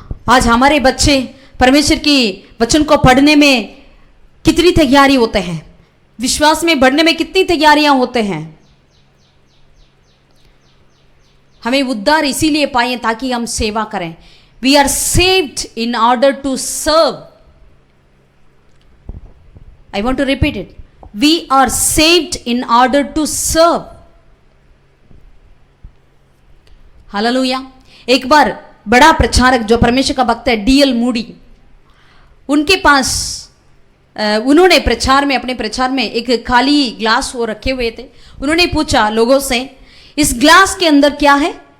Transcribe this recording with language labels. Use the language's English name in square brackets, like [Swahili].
[Hindi] आज हमारे बच्चे परमेश्वर की वचन को पढ़ने में कितनी तैयारी होते हैं, विश्वास में बढ़ने में कितनी तैयारियां होते हैं। हमें उद्धार इसीलिए पाए ताकि हम सेवा करें। [English] We are saved in order to serve. I want to repeat it. We are saved in order to serve. Hallelujah. [Hindi] एक बार बड़ा प्रचारक जो परमेश्वर का भक्त है, D.L. मूडी, उनके पास उन्होंने प्रचार में, अपने प्रचार में एक खाली ग्लास वो रखे हुए थे। उन्होंने पूछा लोगों से, इस ग्लास के अंदर क्या है?